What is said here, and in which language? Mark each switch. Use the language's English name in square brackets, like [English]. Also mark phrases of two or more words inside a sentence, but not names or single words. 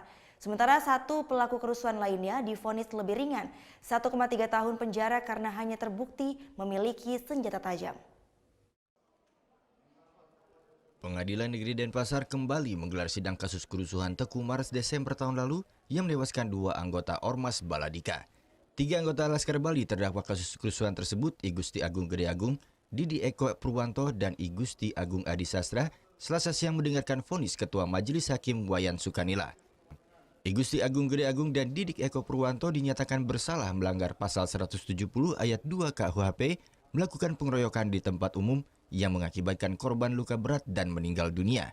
[Indonesian] Sementara satu pelaku kerusuhan lainnya divonis lebih ringan, 1,3 tahun penjara karena hanya terbukti memiliki senjata tajam. Pengadilan Negeri Denpasar kembali menggelar sidang kasus kerusuhan Teguh Umar Desember tahun lalu yang menewaskan dua anggota Ormas Baladika. Tiga anggota Laskar Bali terdakwa kasus kerusuhan tersebut, I Gusti Agung Gede Agung, Didi Eko Purwanto, dan I Gusti Agung Adi Sastra, Selasa siang mendengarkan vonis Ketua Majelis Hakim Wayan Sukanila. I Gusti Agung Gede Agung dan Didik Eko Purwanto dinyatakan bersalah melanggar pasal 170 ayat 2 KUHP melakukan pengeroyokan di tempat umum yang mengakibatkan korban luka berat dan meninggal dunia.